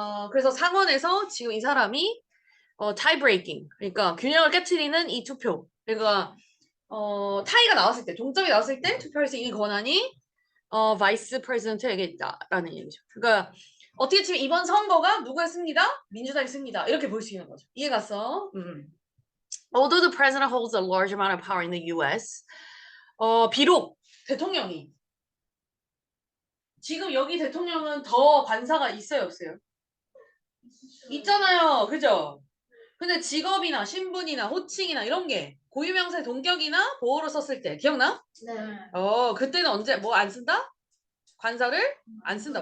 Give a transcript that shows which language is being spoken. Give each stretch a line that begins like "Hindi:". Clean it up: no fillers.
Korean: 그래서 상원에서 지금 이 사람이
English: tie breaking,
Korean: 그러니까 균형을 깨트리는 이 투표. 그러니까 타이가 나왔을 때, 동점이 나왔을 때 투표할 수 있는 권한이 바이스 프레지던트에게 있다라는 얘기죠. 그러니까 어떻게 치면 이번 선거가 누가 승리다? 민주당이 승리다. 이렇게 볼 수 있는 거죠. 이해 갔어?
English: Although the president holds a large amount of power in the U.S.,
Korean: 비록 대통령이 지금 여기 대통령은 더 관사가 있어요, 없어요? 있잖아요. 그죠? 근데 직업이나 신분이나 호칭이나 이런 게 고유명사의 동격이나 보어로 썼을 때 기억나? 네. 그때는 언제 뭐 안 쓴다? 관사를 안 쓴다.